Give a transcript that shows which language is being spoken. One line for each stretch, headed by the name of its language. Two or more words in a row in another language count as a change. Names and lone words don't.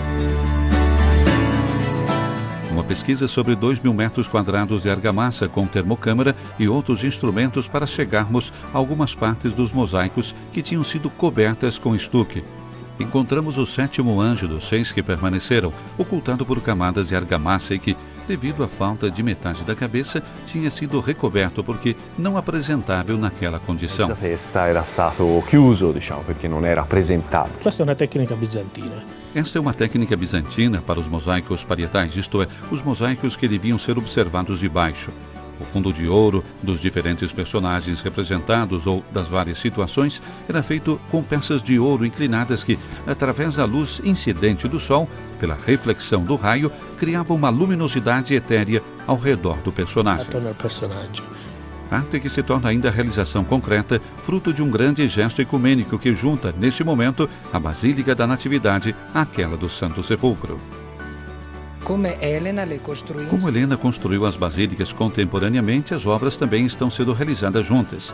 Portuguese: Uma pesquisa sobre 2.000 metros quadrados de argamassa com termocâmara e outros instrumentos para chegarmos a algumas partes dos mosaicos que tinham sido cobertas com estuque. Encontramos o 7º anjo dos 6 que permaneceram, ocultado por camadas de argamassa e que, devido à falta de metade da cabeça, tinha sido recoberto porque não apresentável naquela condição.
Italian: Questa festa era stato chiuso, perché non era apresentabile. Questa è una tecnica bizantina.
Portuguese: Esta é uma técnica bizantina para os mosaicos parietais, isto é, os mosaicos que deviam ser observados de baixo. O fundo de ouro dos diferentes personagens representados ou das várias situações era feito com peças de ouro inclinadas que, através da luz incidente do sol, pela reflexão do raio, criavam uma luminosidade etérea ao redor do personagem.
Italian: Attorno al personaggio.
Portuguese: Arte que se torna ainda a realização concreta, fruto de um grande gesto ecumênico que junta, neste momento, a Basílica da Natividade àquela do Santo Sepulcro. Como Helena construiu as basílicas contemporaneamente, as obras também estão sendo realizadas juntas.